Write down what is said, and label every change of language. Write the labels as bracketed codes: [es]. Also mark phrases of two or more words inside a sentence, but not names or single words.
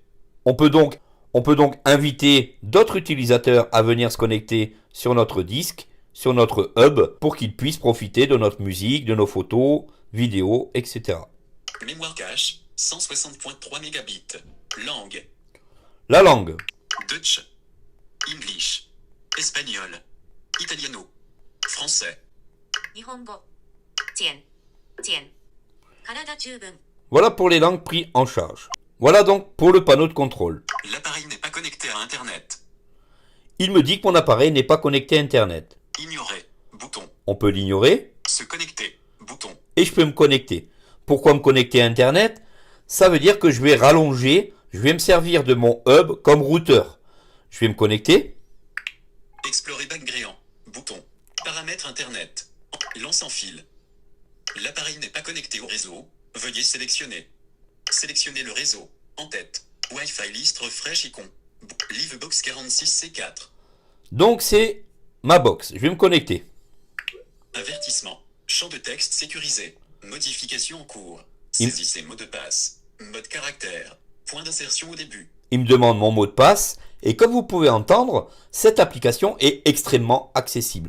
[fr] On peut donc inviter d'autres utilisateurs à venir se connecter sur notre disque, sur notre hub, pour qu'ils puissent profiter de notre musique, de nos photos, vidéos, etc. Mémoire cache, 160.3 mégabits. Langue. La langue. [en] Dutch. English. Espagnol. [fr] Italiano. Français. 日本語遅延遅延体十分 Voilà pour les langues prises en charge. Voilà donc pour le panneau de contrôle. L'appareil n'est pas connecté à Internet. Il me dit que mon appareil n'est pas connecté à Internet. Ignorer. bouton. On peut l'ignorer. Se connecter, bouton. Et je peux me connecter. Pourquoi me connecter à Internet? Ça veut dire que je vais rallonger, je vais me servir de mon hub comme routeur. Je vais me connecter. [en] Explorer background, bouton. [fr] Paramètres Internet. Lance en fil. L'appareil n'est pas connecté au réseau. Veuillez sélectionner. Sélectionnez le réseau. En tête. [en] Wi-Fi list refresh icon. [fr] Livebox 46C4. Donc c'est ma box. Je vais me connecter. Avertissement. Champ de texte sécurisé. Modification en cours. Il- Saisissez mot de passe. Mode caractère. Point d'insertion au début. Il me demande mon mot de passe. Et comme vous pouvez entendre, cette application est extrêmement accessible.